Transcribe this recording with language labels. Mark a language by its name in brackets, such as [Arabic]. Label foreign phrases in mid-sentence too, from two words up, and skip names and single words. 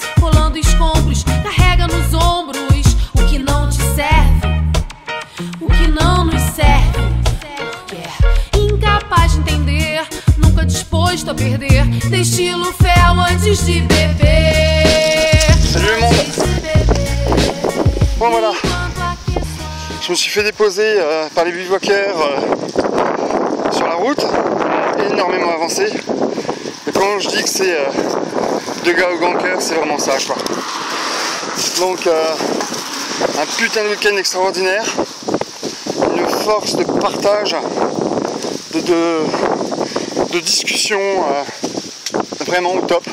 [Portuguese] Rolando escombros, carrega nos ombros o que não te serve, o que não nos serve. É incapaz de entender, nunca disposto a perder. Destilo fel antes de beber. [French] Salut le monde. Bon voilà, je me suis fait déposer par les bivouaqueurs sur la route, énormément avancé. Et quand je dis que c'est deux gars au grand cœur, c'est vraiment ça quoi. Donc un putain de week-end extraordinaire, une force de partage, de discussion vraiment au top.